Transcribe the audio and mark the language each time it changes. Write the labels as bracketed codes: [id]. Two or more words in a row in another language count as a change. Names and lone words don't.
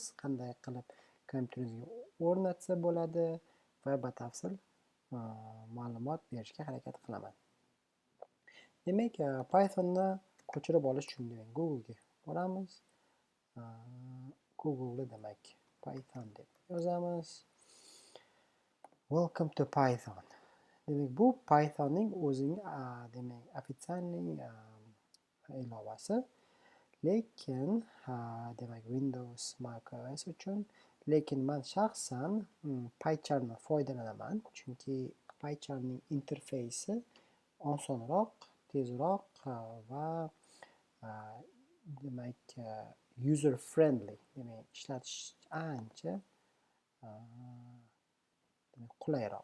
[uz] Qanday qilib kompyuteringizga o'rnatsa bo'ladi va batafsil ma'lumot berishga harakat qilaman. Demak, Pythonni ko'chirib olish uchun Google'ga boramiz. Google'da demak Python deb yozamiz. [en] Welcome to Python. [uz] Demak, bu Pythonning o'zining demak ofitsialniy ilovasi. Lekin demak Windows, Mac OS uchun, lekin men shaxsan PyCharmdan foydalanaman, chunki PyCharmning interfeysi osonroq, tezroq va demak [en] user friendly, [uz] demak ishlatish ancha qulayroq.